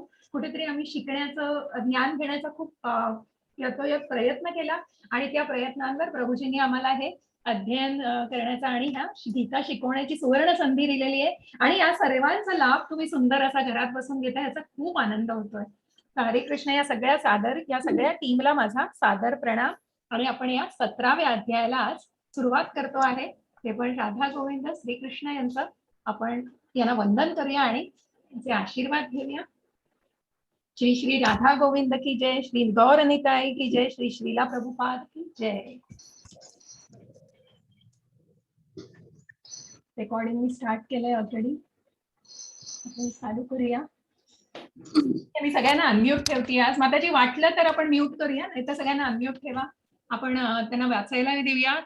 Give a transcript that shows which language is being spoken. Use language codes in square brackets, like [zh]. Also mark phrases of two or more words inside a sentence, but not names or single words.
[mr] कुठेतरी आम्ही शिकण्याचं ज्ञान घेण्याचा खूप यथोयथ प्रयत्न केला आणि त्या प्रयत्नांवर प्रभूजींनी आम्हाला हे अध्ययन करण्याचा आणि ह्या गीता शिकवण्याची सुवर्ण संधी दिलेली आहे. आणि या सर्वांचा लाभ तुम्ही सुंदर असा घरात बसून घेता याचा खूप आनंद होतोय. हरे कृष्ण. या सगळ्या टीमला माझा सादर प्रणाम. आणि आपण या 17व्या अध्यायाला आज सुरुवात करतो आहे. ते पण राधा गोविंद श्रीकृष्ण यांचं आपण यांना वंदन करूया आणि त्यांचे आशीर्वाद घेऊया. [hi] श्री श्री राधा गोविंद की जय. श्री गौर निताई की जय. श्री श्रीला प्रभुपाद की जय. [mr] रेकॉर्डिंग मी स्टार्ट केलंय ऑलरेडी. आपण चालू करूया. मी सगळ्यांना अनम्यूट ठेवते आज. माताजी वाटलं तर आपण म्यूट करूया, नाही तर सगळ्यांना अनम्यूट ठेवा. आपण त्यांना वाचायला देऊया.